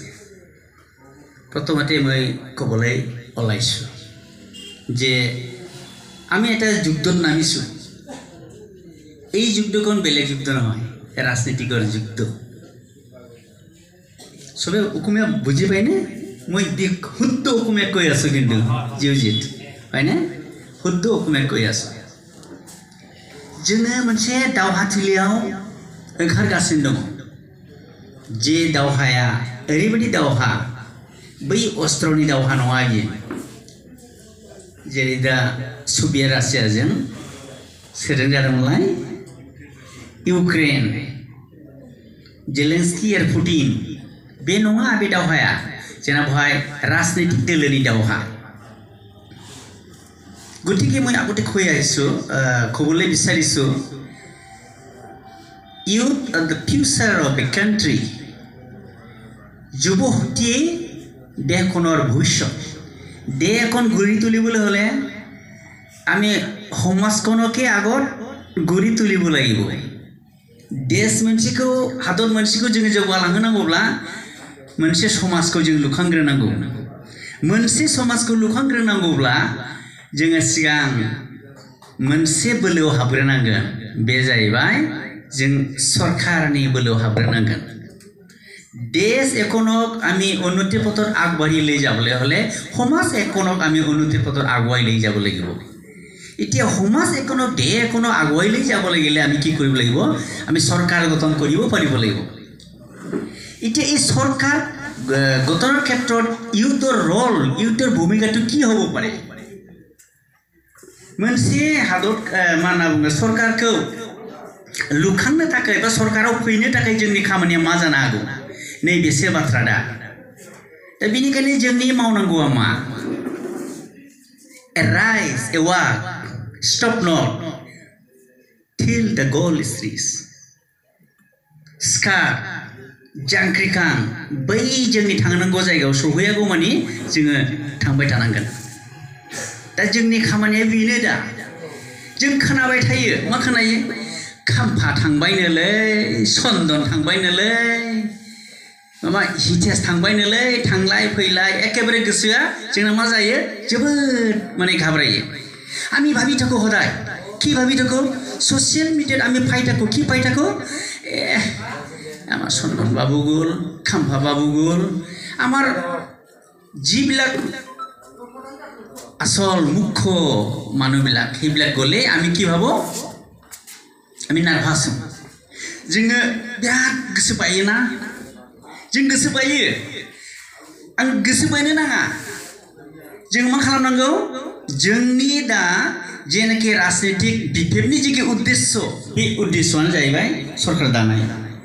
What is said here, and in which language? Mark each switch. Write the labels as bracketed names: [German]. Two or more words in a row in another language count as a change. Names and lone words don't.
[Assamese] প্ৰথমতে মই ক'বলৈ ওলাইছোঁ যে আমি এটা যুদ্ধত নামিছোঁ। এই যুদ্ধখন বেলেগ যুদ্ধ নহয়, ৰাজনীতিকৰ যুদ্ধ। চবে অসমীয়া বুজি পায়নে? মই শুদ্ধ অসমীয়াত কৈ আছোঁ, কিন্তু জিউজিত হয়নে? শুদ্ধ অসমীয়াত কৈ আছোঁ। [Bodo] जोङो मोनसे दावहाथिलियाव ओंखारगासिनो दङ। जे दावहाया ओरैबायदि दावहा, बै अस्त्रनि दावहा नङा बियो। जेरै दा सभियेट रासियाजों सोरजों जादोंमोनलाय? इउक्रेन, जेलेन्सकी आरो पुटिन। बे नङा बे दावहाया। जोंना बेवहाय राजनैतिक दोलोनि दावहा। [Assamese] गतिके মই আগতে কৈ আহিছোঁ, ক'বলৈ বিচাৰিছোঁ, [English] youth are the future of a country. [Assamese] যুৱশক্তিয়ে দেশখনৰ ভৱিষ্যত। দেশ এখন গঢ়ি তুলিবলৈ হ'লে আমি সমাজখনকে আগত গঢ়ি তুলিব লাগিব। [Bodo] देश मोनसेखौ, हादर मोनसेखौ जोङो जौगालांहोनांगौब्ला मोनसे समाजखौ जों लुखांग्रोनांगौ। मोनसे समाजखौ लुखांग्रोनांगौब्ला जोङो सिगां मोनसे बोलोआव हाबग्रोनांगोन। बे जाहैबाय जों सरकारनि बोलोआव हाबग्रोनांगोन। [Assamese] দেশ এখনক আমি উন্নতিৰ পথত আগবাঢ়ি লৈ যাবলৈ হ'লে সমাজ এখনক আমি উন্নতিৰ পথত আগুৱাই লৈ যাব লাগিব। এতিয়া সমাজ এখনক, দেশ এখনক আগুৱাই লৈ যাব লাগিলে আমি কি কৰিব লাগিব? আমি চৰকাৰ গঠন কৰিব পাৰিব লাগিব। এতিয়া এই চৰকাৰ গঠনৰ ক্ষেত্ৰত ইউথৰ ৰল, ইউথৰ ভূমিকাটো কি হ'ব পাৰে? [Bodo] मोनसे हादर मा होनना बुङो, सरकारखौ लुखांनो थाखाय बा सरकाराव फैनो थाखाय जोंनि खामानिया मा जानो हागौ? नैबेसो बाथ्रा दा बेनिखायनो जोंनि मावनांगौआ मा? [English] Arise, awake, stop not till the goal is reached. [Bodo] सिखार, जांख्रिखां, बै जोंनि थांनांगौ जायगायाव सौहैयागौ मानि जोङो थांबाय थानांगोन। दा जोंनि खामानिया बेनो दा। जों खोनाबाय थायो, मा खोनायो? खाम्फा थांबायनोलै, चन्दन थांबायनोलै, माबा हितेश थांबायनोलै, थांलाय फैलाय एखेबारे गोसोआ जोंना मा जायो? जोबोद माने घाबरायो। [Assamese] আমি ভাবি থাকো সদায়, কি ভাবি থাকো? ছ'চিয়েল মিডিয়াত আমি পাই থাকো, কি পাই থাকো? আমাৰ চন্দন বাবু গ'ল, খাম্ফা বাবু গ'ল, আমাৰ যিবিলাক আচল মুখ্য মানুহবিলাক সেইবিলাক গ'লে আমি কি ভাবো? আমি নাৰ্ভাছ হওঁ। [Bodo] जोङो बिराद गोसो बायोना? जों गोसो बायो। आं गोसो बायनो नाङा। जों मा खालामनांगौ? जोंनि दा जेनाखि राजनीतिक BPFनि जिखि उद्देश्य, बे उद्देश्यआनो जाहैबाय सरकार दानाय।